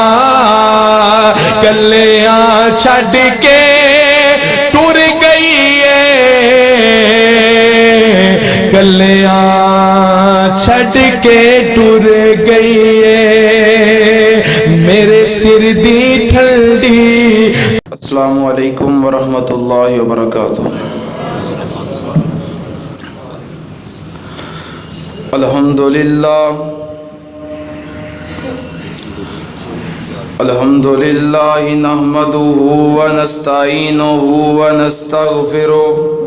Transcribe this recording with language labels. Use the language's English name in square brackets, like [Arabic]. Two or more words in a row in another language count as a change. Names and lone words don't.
[Punjabi] گلیاں چھڈ کے ٹر گئی ہے، گلیاں چھڈ کے ٹر گئی ہے میرے سر دی ٹھنڈی. [Arabic] السلام عليكم ورحمة الله وبركاته. الحمد لله نحمده ونستعينه ونستغفره